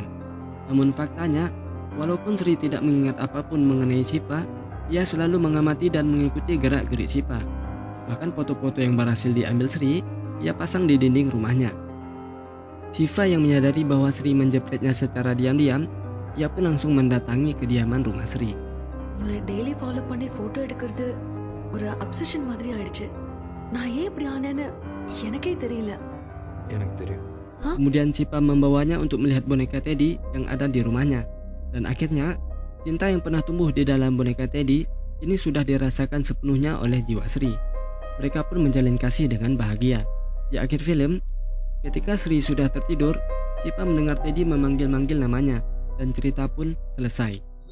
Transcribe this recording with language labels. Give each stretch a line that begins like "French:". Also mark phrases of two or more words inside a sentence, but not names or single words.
Indonesian: Namun faktanya, walaupun Sri tidak mengingat apapun mengenai Sipa, ia selalu mengamati dan mengikuti gerak-gerik Sipa. Bahkan foto-foto yang berhasil diambil Sri, ia pasang di dinding rumahnya. Siva yang menyadari bahwa Sri menjepretnya secara diam-diam, ia pun langsung mendatangi kediaman rumah Sri.
Tamil: உங்களை
English: daily follow
Tamil: பண்ணி ஃபோட்டோ எடுக்கிறது ஒரு அப்சஷன் மாதிரி ஆயிடுச்சு. நான் ஏன் இப்படி ஆனேன்னு எனக்கே தெரியல. எனக்கு தெரியும்.
Indonesian: Kemudian Sipa membawanya untuk melihat boneka Teddy yang ada di rumahnya. Dan akhirnya, cinta yang pernah tumbuh di dalam boneka Teddy ini sudah dirasakan sepenuhnya oleh jiwa Sri. Mereka pun menjalin kasih dengan bahagia. Di akhir film, ketika Sri sudah tertidur, Sipa mendengar Teddy memanggil-manggil namanya dan cerita pun selesai.